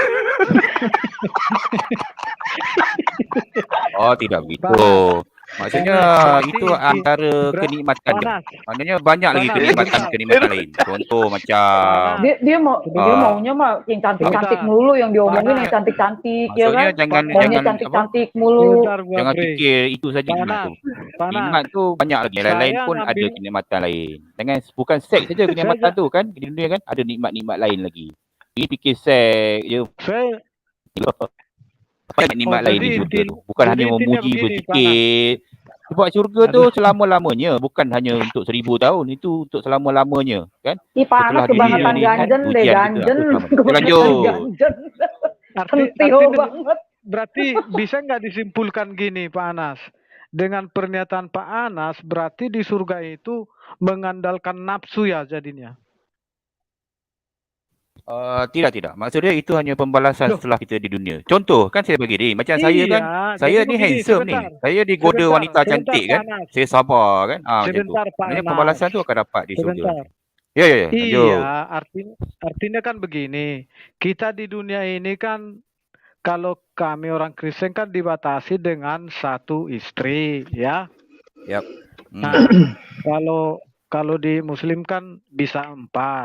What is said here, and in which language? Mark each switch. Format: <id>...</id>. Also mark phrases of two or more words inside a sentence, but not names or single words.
<ms>Oh, tidak begitu. Maksudnya itu antara kenikmatan dia. Maknanya banyak lagi kenikmatan lain. Contoh macam</ms> <id>dia maunya mah yang cantik-cantik melulu, yang diomongin yang cantik-cantik ya kan. Maunya cantik-cantik mulu.</id> <ms>Jangan fikir itu saja nikmat tu. Nikmat tu banyak lagi. Lain-lain pun ada kenikmatan lain. Jangan bukan seks saja kenikmatan tu kan. Di dunia kan ada nikmat-nikmat lain lagi. Ini fikir seks je. Apa nikmat lain di syurga tu? Bukan hanya memuji berzikir, Sebab syurga tu</ms> <id>Aduh.</id> <ms>selama-lamanya, bukan hanya untuk 1000 tahun, itu untuk selama-lamanya, kan?</ms> <id>Ih,</id> <ms>Setelah</ms> <id>panas</id> <ms>dunia</ms> <id>kebangetan</id> <ms>ni kan,</ms> <id>ganjen deh,</id> <ms>ujian kita</ms> <id>ganjen.</id> <ms>untuk selama. Kita</ms> <id>Kebangetan</id> <ms>lanjut.</ms> <id>ganjen. Arti Kentio nih, banget. berarti bisa nggak disimpulkan gini Pak Anas? Dengan pernyataan Pak Anas, berarti di surga itu mengandalkan nafsu ya jadinya.</id> <ms>Tidak. Maksudnya itu hanya pembalasan</ms> <id>Loh,</id> <ms>setelah kita di dunia. Contoh, kan saya bagi ni, macam saya kan,</ms> <id>iya,</id> <ms>saya</ms> <id>jadi</id> <ms>ni</ms> <id>begini,</id> <ms>handsome ni.</ms> <id>sebentar,</id> <ms>Saya digoda wanita</ms> <id>sebentar</id> <ms>cantik</ms> <id>Pak</id> <ms>kan,</ms> <id>Anas,</id> <ms>saya sabar kan. Macam tu.</ms> <id>sebentar Pak</id> <ms>Maknanya</ms> <id>Anas,</id> <ms>pembalasan tu akan dapat di syurga</ms> <id>sebentar.</id> <ms>nanti.</ms> <id>Ya, lanjut. Iya, artinya kan begini, kita di dunia ini kan kalau kami orang Kristen kan dibatasi dengan satu istri, ya. Yap. Nah, kalau di Muslim kan bisa 4.</id>